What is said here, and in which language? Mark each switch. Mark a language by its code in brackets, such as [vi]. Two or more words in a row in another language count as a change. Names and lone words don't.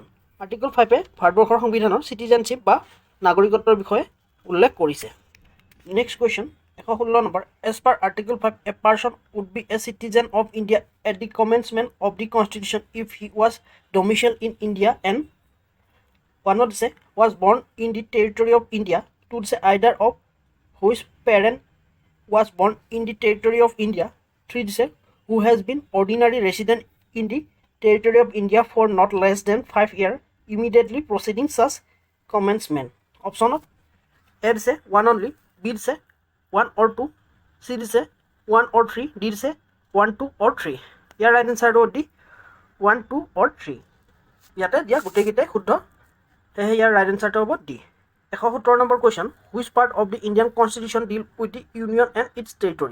[as] আৰ্টিকল 5এ ভাৰতবৰ্ষৰ সংবিধানৰ চিটিজেনশ্বিপ বা নাগৰিকত্বৰ বিষয়ে উল্লেখ কৰিছে। [en] next question 116 number, as per article 5 a person would be a citizen of India at the commencement of the constitution if he was domicile in India and ওৱানত দিছে was born in the territory of India, [as] টুত দিছে [en] either of whose parent was born in the territory of India, 3 দিছে who has been ordinary resident in the territory of India for not less than 5 years immediately preceding such commencement. Option of A দিছে 1 only, B দিছে 1 or 2, C দিছে 1 or 3, D দিছে 1, 2 or 3. [as] ইয়াৰ ৰাইট এনচাৰটো হ'ল D 1, 2 or 3. ইয়াতে দিয়া গোটেইকেইটাই শুদ্ধ, সেয়ে ইয়াৰ ৰাইট এনচাৰটো হ'ব D. [en] 117 number question, which part of the Indian constitution deal with the union and its territory?